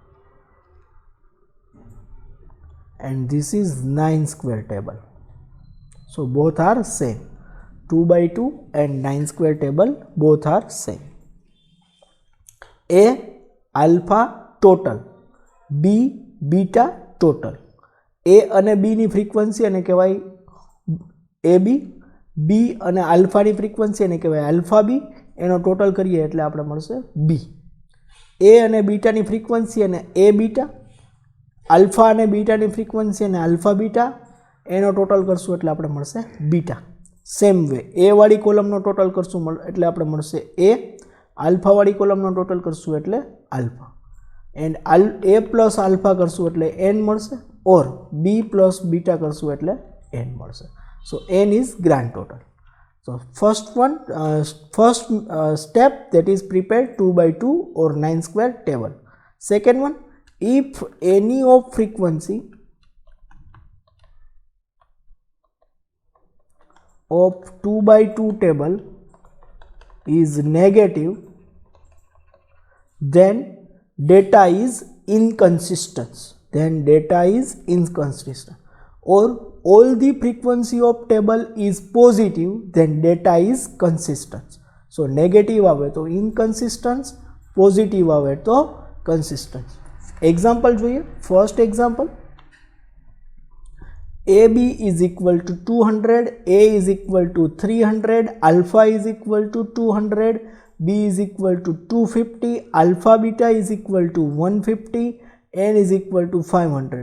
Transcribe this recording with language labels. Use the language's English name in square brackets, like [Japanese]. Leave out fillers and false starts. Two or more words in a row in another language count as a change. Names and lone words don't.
[English] And this is 9 square table. So both are same. 2 by 2 and 9 square table both are same. A alpha total, B beta total. [Gujarati] A અને B ની ફ્રીક્વન્સી એને કહેવાય AB, B અને આલ્ફા ની ફ્રીક્વન્સી એને કહેવાય આલ્ફા B. એનો ટોટલ કરીએ એટલે આપણે મળશે B. A અને બીટા ની ફ્રીક્વન્સી અને A બીટા, આલ્ફા અને બીટા ની ફ્રીક્વન્સી અને આલ્ફા બીટા, એનો ટોટલ કરશું એટલે આપણે મળશે બીટા. [English] same way [Gujarati] A વાળી કોલમનો ટોટલ કરશું એટલે આપણે મળશે A, આલ્ફા વાળી કોલમનો ટોટલ કરશું એટલે આલ્ફા, એન્ડ A પ્લસ આલ્ફા કરશું એટલે n મળશે, ઓર B પ્લસ બીટા કરશું એટલે n મળશે. [English] so n is grand total. સો first step, that is prepare 2 by 2 or 9 square table. Second one, if any of frequency of 2 by 2 table is negative, then data is inconsistent. Or all the frequency of table is positive, then data is consistent. So negative [Gujarati] આવે તો [English] inconsistent, positive [Gujarati] આવે તો [English] consistent. [Gujarati] Example જોઈએ. [English] First example, AB is equal to 200, A is equal to 300, alpha is equal to 200, B is equal to 250, alpha beta is equal to 150, n is equal to 500.